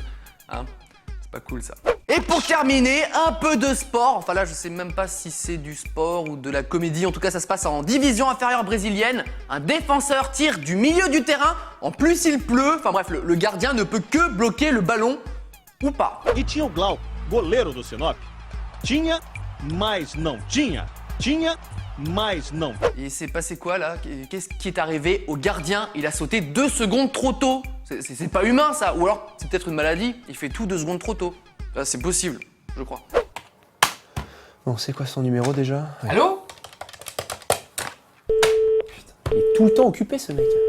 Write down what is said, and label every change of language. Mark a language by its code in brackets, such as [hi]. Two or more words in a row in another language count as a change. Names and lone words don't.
[fr] Hein, c'est pas cool ça. Et pour terminer, un peu de sport. Enfin là, je sais même pas si c'est du sport ou de la comédie. En tout cas, ça se passe en division inférieure brésilienne. Un défenseur tire du milieu du terrain. En plus, il pleut. Enfin bref, le gardien ne peut que bloquer le ballon ou pas. [pt] E tinha o Glau, goleiro do Sinop. Tinha, mas não tinha. Tinha, mas não. [fr] Et c'est passé quoi là? Qu'est-ce qui est arrivé au gardien? Il a sauté 2 secondes trop tôt. C'est pas humain ça. Ou alors, c'est peut-être une maladie. Il fait tout 2 secondes trop tôt. Là, c'est possible, je crois. Bon, c'est quoi son numéro, déjà? Ouais. Allô? Il est tout le temps occupé, ce mec.